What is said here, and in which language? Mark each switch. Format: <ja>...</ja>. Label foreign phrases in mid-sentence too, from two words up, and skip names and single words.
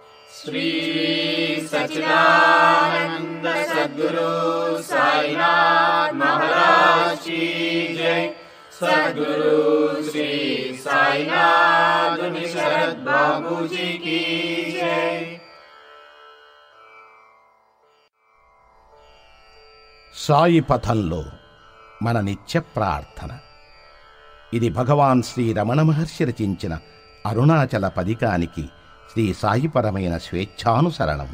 <hi>श्री सच्चिदानंद सद्गुरु साईनाथ महाराज की जय। सद्गुरु श्री साईनाथ शरद बाबू जी की जय।</hi> <te>సాయి పథంలో మన నిత్య ప్రార్థన. ఇది భగవాన్ శ్రీ రమణ మహర్షి రచించిన అరుణాచల పదికానికి శ్రీ సాయిపరమైన స్వేచ్ఛానుసరణము.</te>